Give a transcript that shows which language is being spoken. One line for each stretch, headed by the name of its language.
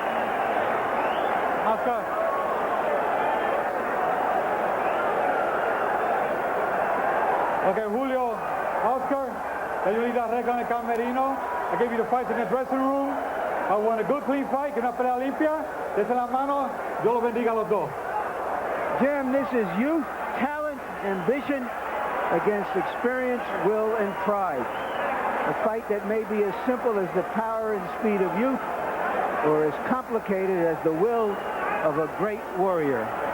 English: Oscar. Okay, Julio, Oscar, can you leave that record in the camerino? I gave you the fight in the dressing room. I won a good, clean fight,
Spanish: que una pelea limpia. Desde la mano, Dios los bendiga a los dos.
English: Jim, this is youth, talent, ambition against experience, will, and pride. A fight that may be as simple as the power and speed of youth, or as complicated as the will of a great warrior.